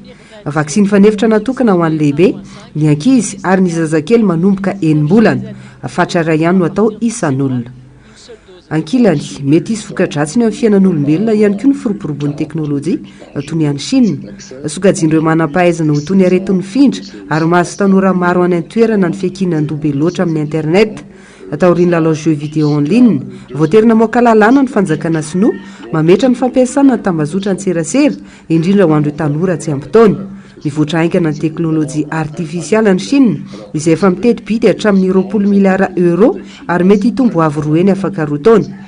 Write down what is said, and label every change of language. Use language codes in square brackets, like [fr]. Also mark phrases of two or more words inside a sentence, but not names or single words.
[mg] Vaksiny fanefitra natokana ho an'ny lehibe, ny ankizy ary ny zazakely manomboka 9 mbolana, fatra iray ihany no atao isan'olona. Ankilany mety hisy voka-dratsiny amin'ny fiainan'olombelona ihany koa ny firoborobon'ny teknôlôjia toy ny any Chine. Sokajian'ireo manam-pahaizana ho toy ny aretin'ny findra ary mahazo tanora maro any an-toerana ny fiakinan-dobe loatra amin'ny internet. Ataoriany lalao [fr] jeux vidéo en ligne, [mg] voatery namoaka lalàna ny fanjakana sinoa mametra ny fampiasana ny tambazotra ny serasera indrindra ho an'ireo tanora tsy ampitaony. Mivoatra haingana ny teknôlôjia artifisialy ny Chine izay efa mitety bidy hatramin'ny 20 miliara euro ary mety hitombo avo roa eny afaka roa taona.